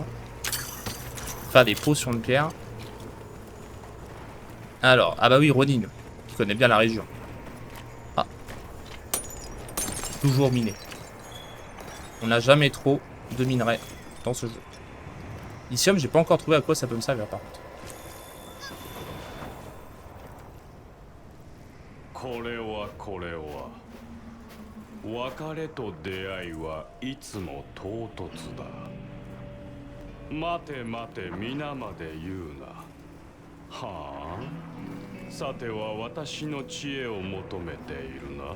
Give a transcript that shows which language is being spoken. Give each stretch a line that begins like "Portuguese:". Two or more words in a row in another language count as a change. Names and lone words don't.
French: Faire des potions de pierre. Alors, ah bah oui, Ronin, qui connaît bien la région. Ah, Toujours miner. On n'a jamais trop de minerais dans ce jeu. Lithium, j'ai pas encore trouvé à quoi ça peut me servir par contre.
Japanese: これはこれは別れと出会いはいつも唐突だ。待て待て皆まで言うな。はあ、さては私の知恵を求めているな。